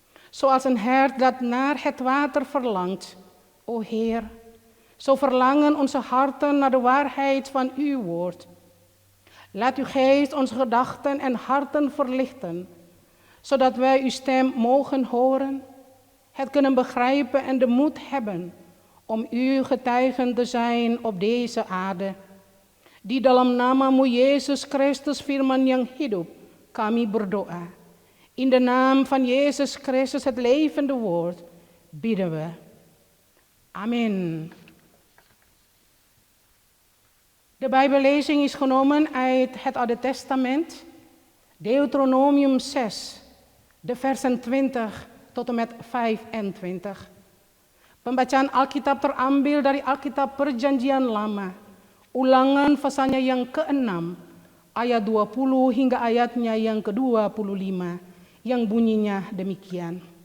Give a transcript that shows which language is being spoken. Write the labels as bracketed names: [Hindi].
[Dutch] Zoals een hert dat naar het water verlangt, o Heer, zo verlangen onze harten naar de waarheid van Uw woord. Laat Uw Geest onze gedachten en harten verlichten, zodat wij uw stem mogen horen, het kunnen begrijpen en de moed hebben om uw getuigen te zijn op deze aarde. [Indonesian] Di dalam nama-Mu Yesus Kristus firman yang hidup, kami berdoa. [Dutch] In de naam van Jezus Christus, het levende woord, bidden we. Amen. De Bijbellezing is genomen uit het Oude Testament, Deuteronomium 6. De versen 20 tot en met 25. [Indonesian] Pembacaan Alkitab terambil dari Alkitab Perjanjian Lama, ulangan pasalnya yang ke-6, ayat 20 hingga ayatnya yang ke-25, yang bunyinya demikian.